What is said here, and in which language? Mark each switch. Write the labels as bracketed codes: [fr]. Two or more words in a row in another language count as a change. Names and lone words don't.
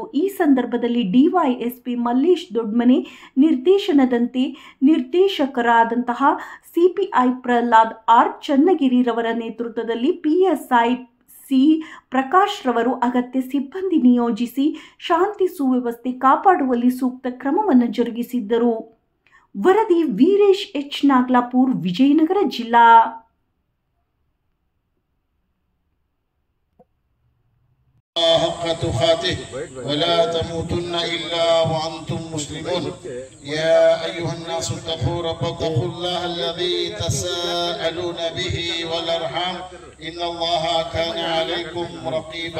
[kn] ಈ ಸಂದರ್ಭದಲ್ಲಿ ಡಿವೈಎಸ್ಪಿ ಮಲ್ಲೇಶ್ ದೊಡ್ಮನೆ ನಿರ್ದೇಶನದಂತೆ ನಿರ್ದೇಶಕರಾದಂತಹ ಸಿಪಿಐ ಪ್ರಹ್ಲಾದ್ ಆರ್ ಚನ್ನಗಿರಿ ರವರ ನೇತೃತ್ವದಲ್ಲಿ ಪಿಎಸ್ಐ ಸಿ ಪ್ರಕಾಶ್ ರವರು ಅಗತ್ಯ ಸಿಬ್ಬಂದಿ ನಿಯೋಜಿಸಿ ಶಾಂತಿ ಸುವ್ಯವಸ್ಥೆ ಕಾಪಾಡುವಲ್ಲಿ ಸೂಕ್ತ ಕ್ರಮವನ್ನು ಜರುಗಿಸಿದ್ದರು. ವರದಿ ವೀರೇಶ್ ಎಚ್. ನಾಗ್ಲಾಪುರ್, ವಿಜಯನಗರ ಜಿಲ್ಲಾ. [ar] حق تقاته ولا تموتن إلا وأنتم مسلمون. يا أيها الناس اتقوا الله الذي تساءلون به والأرحام إن الله كان عليكم رقيبا.